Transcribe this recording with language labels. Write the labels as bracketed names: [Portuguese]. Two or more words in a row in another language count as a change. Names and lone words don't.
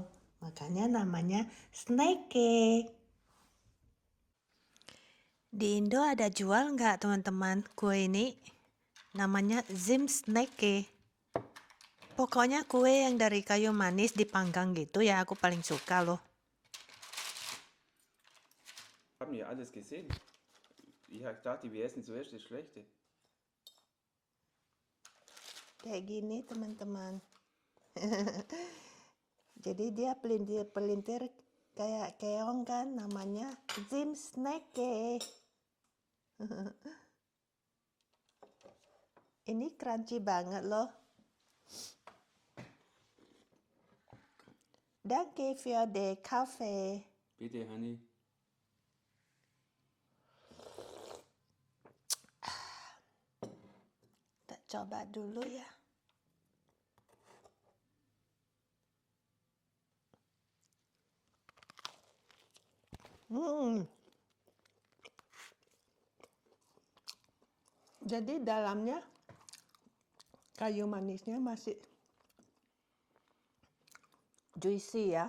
[Indonesian] Makanya namanya snake. Di Indo ada jual nggak teman-teman kue ini? Namanya Zimsnake. Pokoknya kue yang dari kayu manis dipanggang gitu ya, aku paling suka loh. [German] Haben ja alles gesehen. Ich dachte, wir essen zuerst das Schlechte. [Indonesian] Kayak gini teman-teman. Jadi dia pelintir-pelintir kayak keong kan, namanya Zimsnake. Ini crunchy banget loh. [German] Danke für den Kaffee. Bitte, Honey. [Indonesian] Kita coba dulu ya. Jadi dalamnya kayu manisnya masih juicy ya.